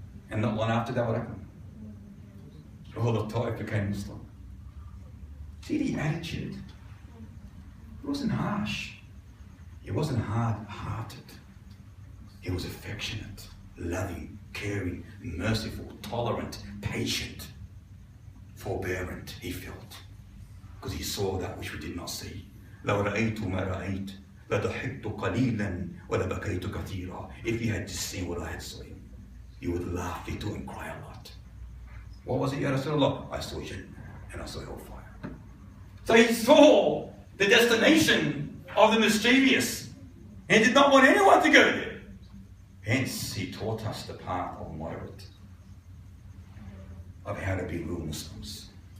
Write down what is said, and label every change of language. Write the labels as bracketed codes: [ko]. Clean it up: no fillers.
[en] And not long after that, what happened? The whole of Taif became Muslim. See the attitude? It wasn't harsh. It wasn't hard-hearted. It was affectionate, loving, caring, merciful, tolerant, patient, forbearant, he felt. Because he saw that which we did not see. [ar] لو رأيت ما رأيت لضحكت قليلا ولبكيت كثيرا. [en] If you had just seen what I had seen, you would laugh little and cry a lot. What was it, Ya Rasulullah? I saw Jannah and I saw hellfire. So he saw the destination of the mischievous. He did not want anyone to go there. Hence, he taught us the path of moderate, of how to be real Muslims.